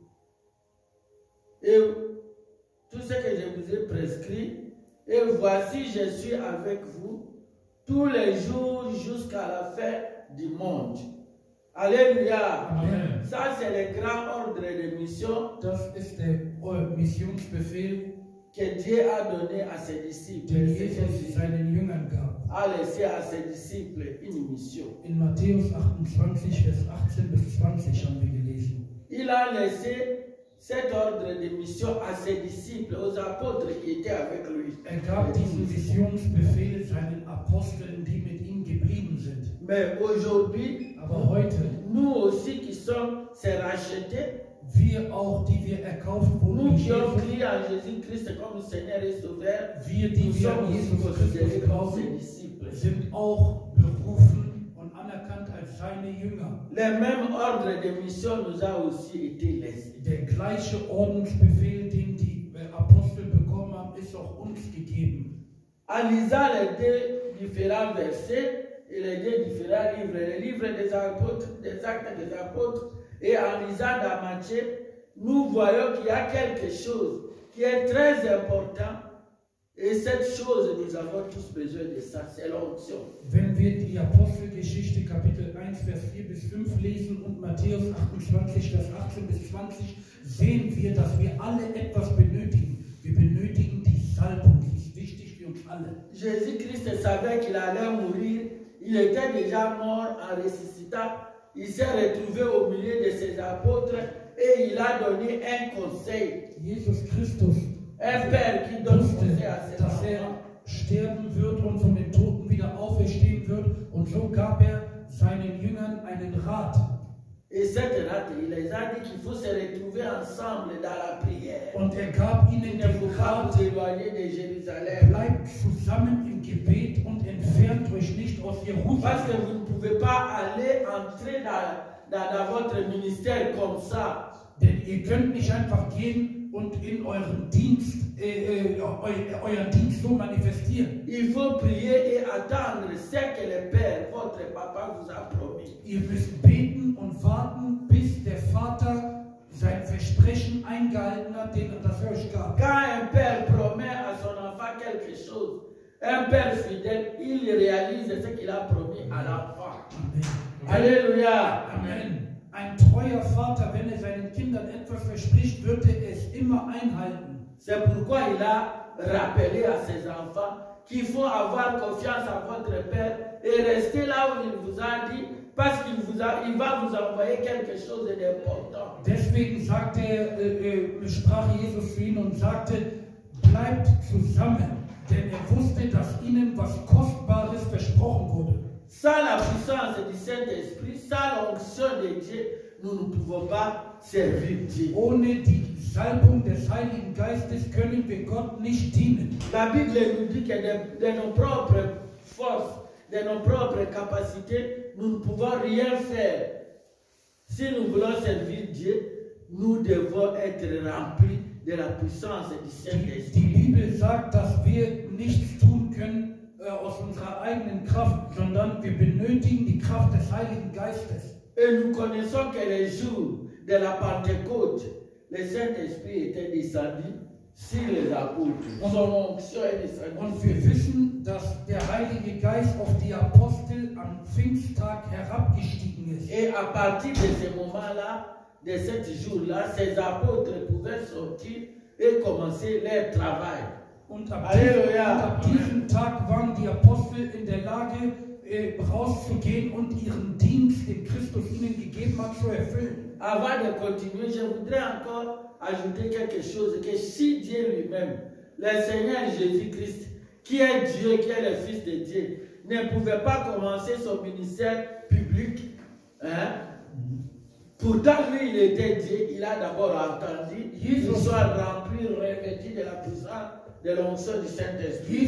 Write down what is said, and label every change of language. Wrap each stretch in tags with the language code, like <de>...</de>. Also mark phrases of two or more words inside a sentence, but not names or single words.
<fr>Et tout ce que je vous ai prescrit, et voici je suis avec vous tous les jours jusqu'à la fin du monde. Alléluia. Amen. Ça c'est le grand ordre de mission</fr> <de>Das ist der Missionsbefehl,</de> <fr>que Dieu a donné à ses disciples.</fr> <de>den</de> <fr>C'est que Jesus Jésus</fr> <de>seinen Jüngern gab.</de> <fr>a laissé à ses disciples une mission.</fr> <de>In Matthäus 28, Vers 18 bis 20 haben wir gelesen.</de> <fr>Il a laissé cet ordre de mission à ses disciples, aux apôtres qui étaient avec lui.</fr> <de>Gab diesen Missionsbefehl seinen Aposteln, die mit ihm geblieben sind.</de> <fr>Mais aujourd'hui,</fr> <de>Aber heute,</de> <fr>nous aussi qui sommes ces rachetés,</fr> <de>wir auch, die wir erkauft wurden,</de> <fr>nous</fr> <de>durch</de> <fr>qui avons Jesus, crié à Jésus-Christ comme Seigneur et Sauveur,</fr> <de>wir, die</de> <fr>nous</fr> <de>wir</de> <fr>sommes</fr> <de>an</de> <fr>aussi Jesus considérés Christus comme ses</fr> <de>glauben,</de> <fr>disciples.</fr> <de>sind auch berufen und anerkannt als seine Jünger.</de> <fr>Le même ordre de mission nous a aussi été laissé. Der gleiche Ordensbefehl, den die Apostel bekommen haben, ist auch uns gegeben. En lisant les deux différents versets et les deux différents livres, le livre des apôtres, des actes des apôtres, et en lisant dans Matthieu, nous voyons qu'il y a quelque chose qui est très important. Et cette chose, nous avons tous besoin de ça, c'est l'onction.</fr> <de>Wenn wir die Apostelgeschichte Kapitel 1, Vers 4 bis 5 lesen und Matthäus 28, Vers 18 bis 20, sehen wir, dass wir alle etwas benötigen. Wir benötigen die Salbung, die ist wichtig für uns alle.</de> <fr>Jésus-Christ savait qu'il allait mourir, il était déjà mort en ressuscitant, il s'est retrouvé au milieu de ses apôtres et il a donné un conseil. Jesus Christus Un père qui donne</fr> <de>wusste,</de> <fr>conseil à ses</fr> <de>dass</de> <fr>enfants.</fr> <de>sterben wird und von den Toten wieder auferstehen wird. Und so gab er seinen Jüngern einen Rat.</de> <fr>Et cette rate, il les a dit qu'il faut se retrouver ensemble dans la prière.</fr> <de>Und gab ihnen</de> <fr>Il ne</fr> <de>den</de> <fr>faut pas</fr> <de>Rat:</de> <fr>vous éloigner de Jérusalem.</fr> <de>Bleibt zusammen im Gebet und entfernt euch nicht aus</de> <fr>Parce que Jerusalem. vous ne pouvez pas aller entrer dans votre ministère comme ça.</fr> <de>Denn ihr könnt nicht einfach gehen und in eurem Dienst, euren Dienst so manifestieren.</de> <fr>Il faut prier et attendre ce que le Père, votre papa, vous a promis.</fr> <de>Ihr müsst beten und warten, bis der Vater sein Versprechen eingehalten hat, das er euch gab.</de> <fr>Quand un père promet à son enfant quelque chose, un père fidèle, il réalise ce qu'il a promis à l'enfant. Alléluia. Amen.</fr> <de>Ein treuer Vater, wenn er seinen Kindern etwas verspricht, wird er es immer einhalten.</de> <fr>C'est pourquoi il a rappelé à ses enfants qu'il faut avoir confiance en votre Père et rester là où il vous a dit, parce il va vous envoyer quelque chose d'important.</fr> <de>Deswegen sprach Jesus zu ihnen und sagte, bleibt zusammen, denn er wusste, dass ihnen was Kostbares versprochen wurde.</de> <fr>Sans la puissance du Saint-Esprit, sans l'onction de Dieu, nous ne pouvons pas servir Dieu.</fr> <de>Ohne die Salbung des Heiligen Geistes können wir Gott nicht dienen.</de> <fr>La Bible nous dit que de nos propres forces, de nos propres capacités, nous ne pouvons rien faire. Si nous voulons servir Dieu, nous devons être remplis de la puissance du Saint-Esprit.</fr> <de>Die Bibel sagt, dass wir nichts tun können aus unserer eigenen Kraft, sondern wir benötigen die Kraft des Heiligen Geistes.</de> <fr>Et nous connaissons que les jours de la Pentecôte, le Saint-Esprit était descendu sur les apôtres. Son onction est descendue.</fr> <de>Und wir wissen, dass der Heilige Geist auf die Apostel am Pfingsttag herabgestiegen ist.</de> <fr>Et à partir de ce moment-là, de ce jour-là, ces apôtres pouvaient sortir et commencer leur travail.</fr> <de>Und ab diesem Tag waren die Apostel in der Lage, rauszugehen und ihren Dienst, den Christus ihnen gegeben hat, zu erfüllen.</de> <fr>Avant de continuer, je voudrais encore ajouter quelque chose, que si Dieu lui-même, le Seigneur Jésus-Christ, qui est Dieu, qui est le Fils de Dieu, ne pouvait pas commencer son ministère public, pourtant lui il était Dieu, il a d'abord entendu, il soit rempli, revêtu de la puissance de l'onction du Saint-Esprit.</fr>